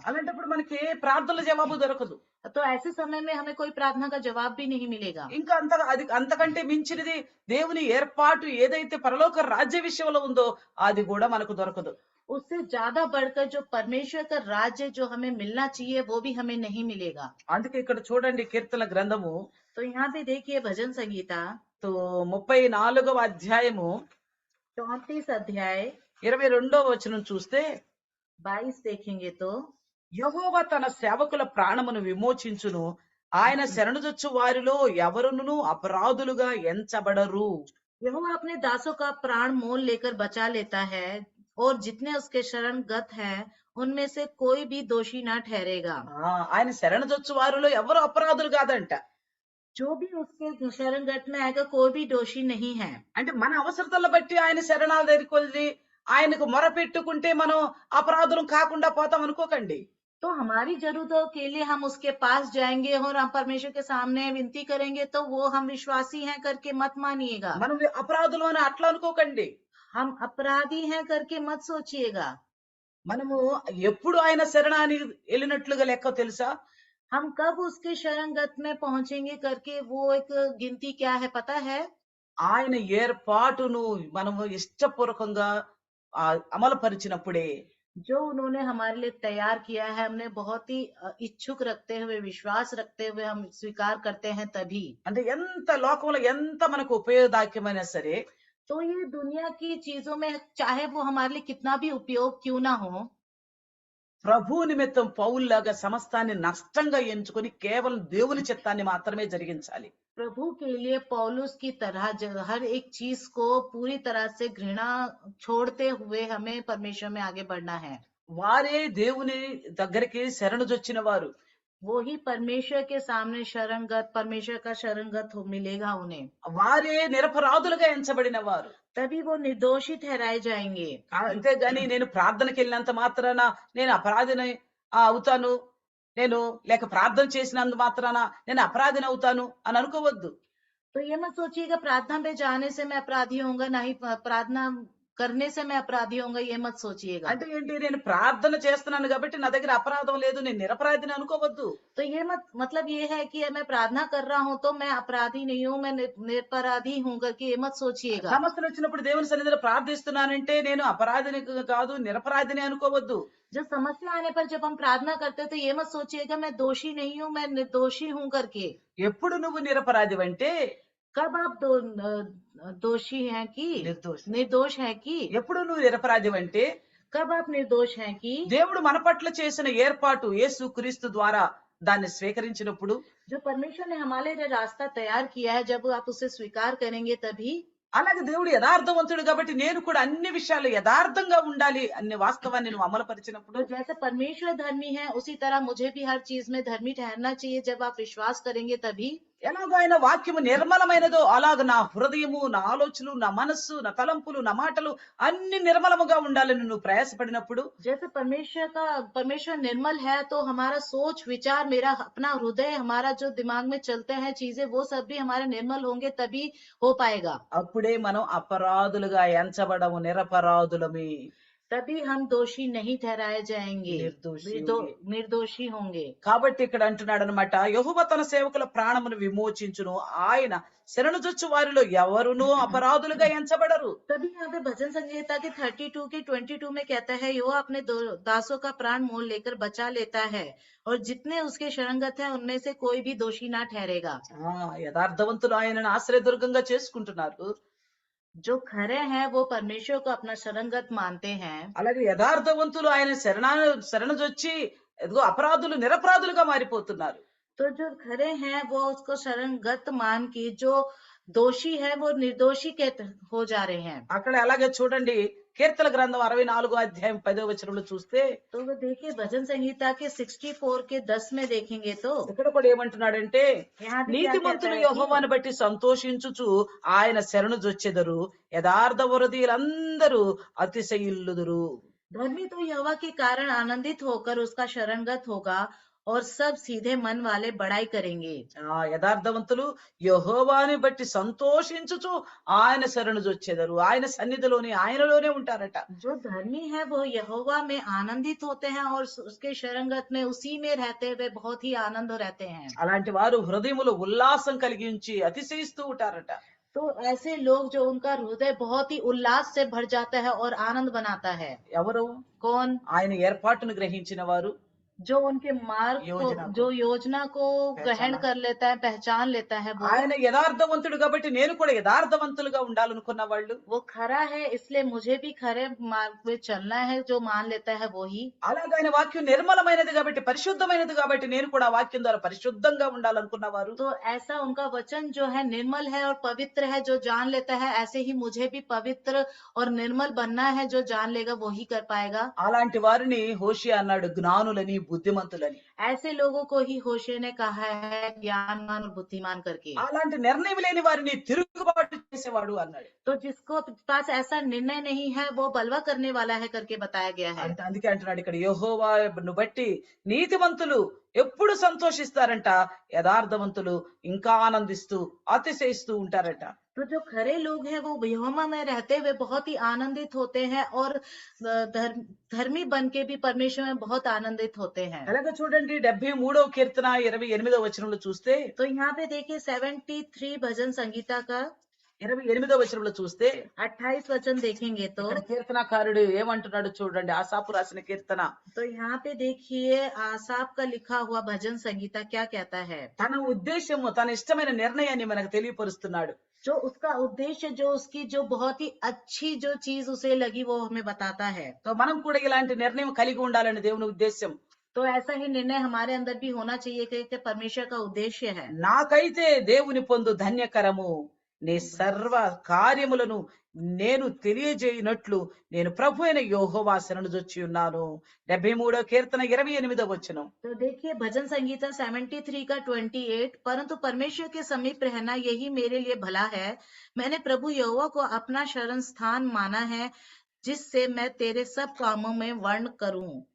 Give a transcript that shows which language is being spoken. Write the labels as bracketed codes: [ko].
[te] అలాంటప్పుడు మనకి ఏ ప్రార్థనల జవాబు దొరకదు. [hi] तो ऐसे समय में हमें कोई प्रार्थना का जवाब भी नहीं मिलेगा। [te] ఇంకా అంతకంటే మించినది దేవుని ఏర్పాటు ఏదైతే పరలోక రాజ్య విషయంలో ఉందో అది కూడా మనకు దొరకదు. [hi] उससे ज्यादा बढ़कर जो परमेश्वर का राज्य जो हमें मिलना चाहिए वो भी हमें नहीं मिलेगा। [te] అందుకే ఇక్కడ చూడండి కీర్తన గ్రంథము [hi] तो यहाँ पे देखिए भजन संगीता [te] 34వ అధ్యాయము [hi] 34 अध्याय [te] 22వ వచనం చూస్తే, [hi] 22 देखेंगे तो [te] యెహోవా తన సేవకుల ప్రాణమును విమోచించును, ఆయన శరణుజొచ్చు వారిలో ఎవరును అపరాధులుగా ఎంచబడరు. [hi] यहोवा अपने दासों का प्राण मोल लेकर बचा लेता है, और जितने उसके शरणगत हैं उनमें से कोई भी दोषी ना ठहरेगा। [te] ఆయన శరణుజొచ్చు వారిలో ఎవరు అపరాధులు కాదంట. [hi] जो भी उसके शरणगत में आएगा कोई भी दोषी नहीं है। [te] అంటే మన అవసరతలను బట్టి ఆయన శరణాల దగ్గరికి వెళ్ళి ఆయనకు మొరపెట్టుకుంటే మనం అపరాధులం కాకుండా పోతాం అనుకోకండి. [hi] तो हमारी जरूरतों के लिए हम उसके पास जाएंगे और हम परमेश्वर के सामने विनती करेंगे तो वो हम विश्वासी हैं करके मत मानिएगा। [te] మనం అపరాధులు అని అట్లా అనుకోకండి. [hi] हम अपराधी हैं करके मत सोचिएगा। [te] మనము ఎప్పుడు ఆయన శరణానికి వెళ్ళినట్లుగా లెక్క తెలుసా? [hi] हम कब उसके शरणगत में पहुंचेंगे करके वो एक गिनती क्या है पता है? [te] ఆయన ఏర్పాటును మనము ఇష్టపూర్వకంగా అమలుపరిచినప్పుడే, [hi] जो उन्होंने हमारे लिए तैयार किया है, हमने बहुत ही इच्छुक रखते हुए विश्वास रखते हुए हम स्वीकार करते हैं तभी। [te] అంటే ఎంత లోకంలో ఎంత మనకు ఉపయోగదాయకమైనా సరే, [hi] तो ये दुनिया की चीजों में चाहे वो हमारे लिए कितना भी उपयोग क्यों ना हो, [te] ప్రభు నిమిత్తం పౌల్లాగా సమస్తాన్ని నష్టంగా ఎంచుకొని కేవలం దేవుని చిత్తాన్ని మాత్రమే జరిగించాలి. [hi] प्रभु के लिए पौलुस की तरह हर एक चीज को पूरी तरह से घृणा छोड़ते हुए हमें परमेश्वर में आगे बढ़ना है। [te] వారే దేవుని దగ్గరికి శరణుజొచ్చిన వారు. [hi] वो ही परमेश्वर के सामने शरणगत, परमेश्वर का शरणगत मिलेगा उन्हें। [te] వారే నిరపరాధులుగా ఎంచబడిన వారు. [hi] तभी वो निर्दोषी ठहराए जाएंगे। [te] అంతేగాని నేను ప్రార్థనకి వెళ్ళినంత మాత్రాన నేను అపరాధిని అవుతాను, నేను లేక ప్రార్థన చేసినంత మాత్రాన నేను అపరాధిని అవుతాను అని అనుకోవద్దు. [hi] तो ये मत सोचिएगा प्रार्थना पे जाने से मैं अपराधी होऊंगा, ना ही प्रार्थना करने से मैं अपराधी होऊंगा, ये मत सोचिएगा। [te] అంటే ఏంటి, నేను ప్రార్థన చేస్తున్నాను కాబట్టి నా దగ్గర అపరాధం లేదు, నేను నిరపరాధిని అనుకోవద్దు. [hi] तो ये मतलब ये है कि मैं प्रार्थना कर रहा हूँ तो मैं अपराधी नहीं हूँ, मैं निरपराधी हूँ करके ये मत सोचिएगा। [te] సమస్యలు వచ్చినప్పుడు దేవుని సన్నిధిలో ప్రార్థిస్తున్నానంటే నేను అపరాధిని కాదు, నిరపరాధిని అనుకోవద్దు. [hi] जब समस्या आने पर जब हम प्रार्थना करते हैं तो ये मत सोचिएगा मैं दोषी नहीं हूँ, मैं निर्दोषी हूँ करके। [te] ఎప్పుడు నువ్వు నిరపరాధివంటే, [hi] कब आप दोषी हैं कि [te] నిర్దోషి. [hi] निर्दोष है कि [te] ఎప్పుడు నువ్వు నిరపరాధివంటే [hi] कब आप निर्दोष हैं कि [te] దేవుడు మన పట్ల చేసిన ఏర్పాటు యేసుక్రీస్తు ద్వారా దాన్ని స్వీకరించినప్పుడు [hi] जो परमेश्वर ने हमारे लिए रास्ता तैयार किया है, जब आप उसे स्वीकार करेंगे तभी। [te] అలాగే దేవుడు యథార్థవంతుడు కాబట్టి నేను కూడా అన్ని విషయాలు యథార్థంగా ఉండాలి అనే వాస్తవాన్ని నువ్వు అమలుపరిచినప్పుడు [hi] तो जैसे परमेश्वर धर्मी है, उसी तरह मुझे भी हर चीज में धर्मी ठहरना चाहिए। जब आप विश्वास करेंगे तभी। [te] ఎలాగో ఆయన వాక్యము నిర్మలమైనదో అలాగ నా హృదయము నా ఆలోచనలు నా మనస్సు నా తలంపులు నా మాటలు అన్ని నిర్మలముగా ఉండాలని నువ్వు ప్రయాసపడినప్పుడు [hi] जैसे परमेश्वर निर्मल है, तो हमारा सोच विचार, मेरा अपना हृदय, हमारा जो दिमाग में चलते हैं चीजें, वो सब भी हमारे निर्मल होंगे तभी हो पाएगा। [te] అప్పుడే మనం అపరాధులుగా ఎంచబడము నిరపరాధులమి [hi] तभी हम दोषी नहीं ठहराए जाएंगे, నిర్దోషి होंगे। निर्दोषी होंगे। [te] కాబట్టి ఇక్కడ అంటున్నాడు అనమాట యెహోవా తన సేవకుల ప్రాణమును విమోచించును ఆయన శరణుజొచ్చు వారిలో ఎవరునూ అపరాధులుగా ఎంచబడరు [hi] तभी यहाँ पे भजन संहिता के 32 के 22 में कहता है, यहोवा अपने दासों का प्राण मोल लेकर बचा लेता है, और जितने उसके शरणगत हैं उनमें से कोई भी दोषी ना ठहरेगा। [te] యథార్థవంతులు ఆయనను ఆశ్రయదుర్గంగా చేసుకుంటున్నారు [hi] जो खरे हैं वो परमेश्वर को अपना शरणगत मानते हैं। [te] అలాగే యథార్థవంతులు ఆయన శరణుజొచ్చి ఎదుగో అపరాధులు నిరపరాధులుగా మారిపోతున్నారు [hi] तो जो खरे हैं वो उसको शरणगत मान के, जो दोषी है वो निर्दोषी के हो जा रहे हैं। [te] అక్కడ అలాగే చూడండి కీర్తన గ్రంథం 64 అధ్యాయం 10వ వచనంలో చూస్తే [hi] तो वो देखिए भजन संहिता के 64 के 10 में देखेंगे तो [te] ఇక్కడ కూడా ఏమంటున్నాడంటే [hi] यहाँ पे क्या कहता [te] నీతిమంతులు [hi] है कि [te] యెహోవాను బట్టి సంతోషించుచు ఆయన శరణుజొచ్చెదరు యథార్థ వృద్ధులందరూ అతిశయిల్లుదురు [hi] धर्मी तो यहोवा के कारण आनंदित होकर उसका शरणगत होगा, और सब सीधे मन वाले बड़ाई करेंगे। [te] యథార్థవంతులు యెహోవాని బట్టి సంతోషించుచు ఆయన శరణుజొచ్చెదరు ఆయన సన్నిధిలోనే ఆయనలోనే ఉంటారట [hi] जो धर्मी है वो यहोवा में आनंदित होते हैं, और उसके शरणगत में, उसी में रहते हुए बहुत ही आनंद रहते हैं। [te] అలాంటి వారు హృదయములో ఉల్లాసం కలిగి ఉంచి అతిశయిస్తూ ఉంటారట [hi] तो ऐसे लोग जो उनका हृदय बहुत ही उल्लास से भर जाता है और आनंद बनाता है। [te] ఎవరు [hi] कौन? [te] ఆయన ఏర్పాటును గ్రహించిన వారు [hi] जो उनके मार्ग योजना को, को जो योजना को ग्रहण पहचाना। कर लेता है, पहचान लेता है, वो [te] ఆయన యథార్థవంతుడు కాబట్టి నేను కూడా యథార్థవంతులుగా ఉండాలనుకున్న వాళ్ళు [hi] वो खरा है, इसलिए मुझे भी खरे मार्ग पे चलना है, जो मान लेता है वो ही। [te] అలాగే ఆయన వాక్యం నిర్మలమైనది కాబట్టి పరిశుద్ధమైనది కాబట్టి నేను కూడా ఆ వాక్యం ద్వారా పరిశుద్ధంగా ఉండాలనుకున్న వారు [hi] तो ऐसा उनका वचन जो है निर्मल है और पवित्र है, जो जान लेता है, ऐसे ही मुझे भी पवित्र और निर्मल बनना है, जो जान लेगा वो ही कर पाएगा। [te] అలాంటి వారిని హోషియా అన్నాడు జ్ఞానులని బుద్ధిమంతులని [hi] ऐसे लोगों को ही होशे ने कहा है ज्ञानवान और बुद्धिमान करके। [te] అలాంటి నిర్ణయం లేని వారిని తిరుగుబాటు చేసేవాడు అన్నాడు [hi] तो जिसको पास ऐसा निर्णय नहीं है वो बलवा करने वाला है करके बताया गया है। [te] అంటే అందుకే అంటున్నాడు ఇక్కడ యెహోవాను బట్టి నీతిమంతులు ఎప్పుడు సంతోషిస్తారంట యథార్థవంతులు ఇంకా ఆనందిస్తూ అతిశయిస్తూ ఉంటారట [hi] तो जो खरे लोग हैं वो यहोवा में रहते हुए बहुत ही आनंदित होते हैं, और धर्मी बन के भी परमेश्वर में बहुत आनंदित होते हैं। [te] అలాగే చూడండి 73వ కీర్తన 28వ వచనంలో చూస్తే [hi] तो यहाँ पे देखिए 73 भजन संगीता का [te] 28వ వచనంలో చూస్తే [hi] 28 वचन देखेंगे तो [te] ఇక్కడ కీర్తనకారుడు ఏమంటున్నాడు చూడండి ఆసాపు రాసిన కీర్తన [hi] तो यहाँ पे देखिए आसाप का लिखा हुआ भजन संगीता क्या कहता है। [te] తన ఉద్దేశము తన ఇష్టమైన నిర్ణయాన్ని మనకు తెలియపరుస్తున్నాడు [hi] जो उसका उद्देश्य, जो उसकी जो बहुत ही अच्छी जो चीज उसे लगी, वो हमें बताता है। [te] సో మనం కూడా ఇలాంటి నిర్ణయం కలిగి ఉండాలని దేవుని ఉద్దేశం [hi] तो ऐसा ही निर्णय हमारे अंदर भी होना चाहिए कि परमेश्वर का उद्देश्य है। [te] నాకైతే దేవుని పొందు ధన్యకరము నీ సర్వ కార్యములను నేను తెలియజేయనట్లు నేను ప్రభు అయిన యెహోవా శరణుజొచ్చి ఉన్నాను 73వ కీర్తన 28వ వచనం [hi] तो देखिए भजन संगीता 73 का 28, परंतु परमेश्वर के समीप रहना यही मेरे लिए भला है। मैंने प्रभु यहोवा को अपना शरण स्थान माना है, जिससे मैं तेरे सब कामों में वर्ण करूं।